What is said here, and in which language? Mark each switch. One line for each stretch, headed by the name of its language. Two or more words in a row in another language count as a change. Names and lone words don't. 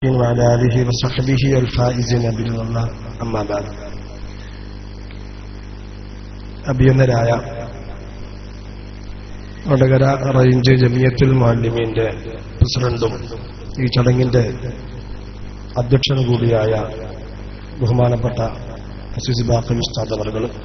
Arabic: وعلى آله وصحبه الفائزين برضا الله أما بعد.
Malayalam: അഭിനന്ദനായ വടകര റേഞ്ച് ജമിയത്തുൽ മുഅല്ലിമീന്റെ പ്രസിഡന്റും ഈ ചടങ്ങിന്റെ അധ്യക്ഷൻ കൂടിയായ ബഹുമാനപ്പെട്ട അസീസ് ബാഖവി ഉസ്താദ് അവറുകൾ